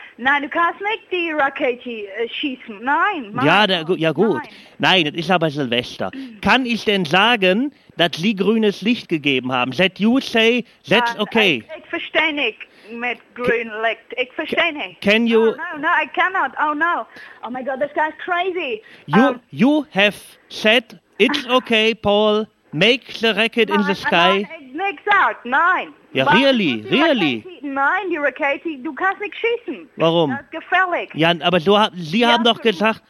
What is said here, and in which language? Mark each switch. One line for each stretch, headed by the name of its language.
German: Nein, du kannst nicht die Rakete schießen. Nein. Gut. Nein, das ist aber Silvester. Kann ich denn sagen, dass Sie grünes Licht gegeben haben?
English: That you say, that's okay.
German: Ich verstehe nicht mit grünem Licht. Ich verstehe nicht.
English: Can you... No, I cannot. Oh, no. Oh, my God, this guy's crazy. You have said, it's okay, Paul. Make the racket in the sky.
German: Nein.
English: Ja, really?
German: Nein, die Rakete, du kannst nicht schießen. Warum? Das ist gefährlich. Jan, aber Sie haben doch gesagt,